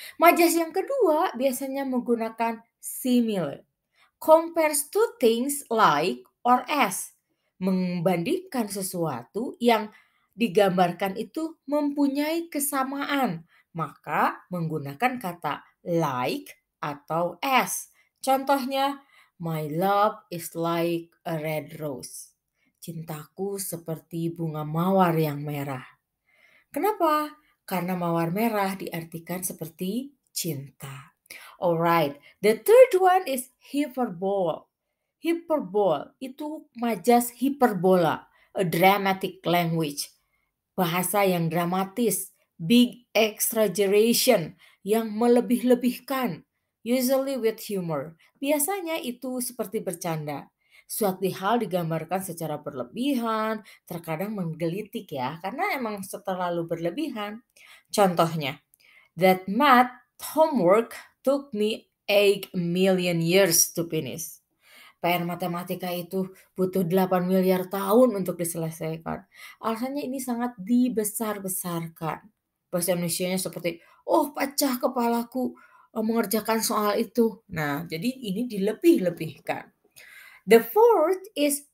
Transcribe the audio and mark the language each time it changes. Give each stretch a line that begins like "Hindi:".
Indonesian: Majas yang kedua biasanya menggunakan simile.
English: Compares to things like or as.
Indonesian: Membandingkan sesuatu yang digambarkan itu mempunyai kesamaan. Maka menggunakan kata like atau as. Contohnya,
English: my love is like a red rose.
Indonesian: Cintaku seperti bunga mawar yang merah. Kenapa? Karena mawar merah diartikan seperti cinta.
English: Alright, the third one is hyperbole. Hyperbole
Indonesian: itu majas hiperbola,
English: a dramatic language.
Indonesian: Bahasa yang dramatis,
English: big exaggeration,
Indonesian: yang melebih-lebihkan,
English: usually with humor.
Indonesian: Biasanya itu seperti bercanda. Suatu hal digambarkan secara berlebihan, terkadang menggelitik ya, karena emang terlalu berlebihan. Contohnya,
English: that math homework took me 8 million years to finish.
Indonesian: PR matematika itu butuh 8 miliar tahun untuk diselesaikan. Alasannya ini sangat dibesar-besarkan. Bahasa Indonesianya seperti, oh pecah kepalaku mengerjakan soal itu. Nah, jadi ini dilebih-lebihkan.
English: The fourth is